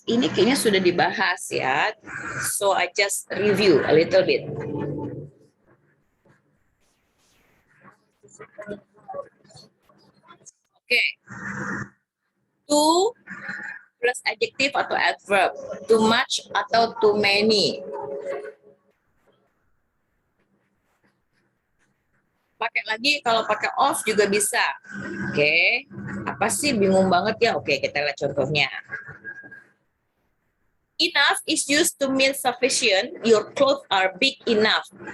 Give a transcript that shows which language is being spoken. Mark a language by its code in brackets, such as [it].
[id] Ini kayaknya sudah dibahas ya. [en] So, I just review a little bit. Oke. To plus adjective atau adverb. Too much atau too many. [id] Pakai lagi, kalau pakai off juga bisa. Oke. Apa sih, bingung banget ya? Oke, kita lihat contohnya. [en] Enough is used to mean sufficient. Your clothes are big enough.